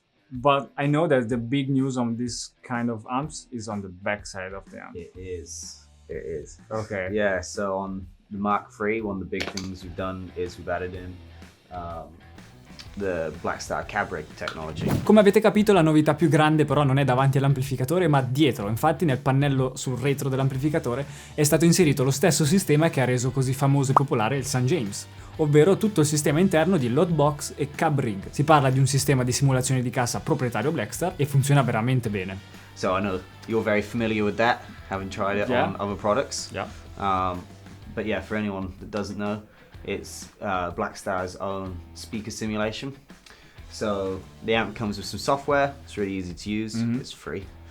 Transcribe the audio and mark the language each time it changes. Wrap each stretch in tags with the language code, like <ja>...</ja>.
<en>But I know that the big news on this kind of amps is on the back side of the amp. It is. Okay. Yeah, so on the MkIII, one of the big things we've done is we've added in the Blackstar MkIII technology.</en> <it>Come avete capito, la novità più grande però non è davanti all'amplificatore ma dietro. Infatti nel pannello sul retro dell'amplificatore è stato inserito lo stesso sistema che ha reso così famoso e popolare il St. James, ovvero tutto il sistema interno di loadbox e cab rig. Si parla di un sistema di simulazione di cassa proprietario Blackstar e funziona veramente bene.</it> <en>So I know you're very familiar with that, having tried it on other products. Yeah. But yeah, for anyone that doesn't know, it's Blackstar's own speaker simulation. So the amp comes with some software. It's really easy to use. It's free.</en>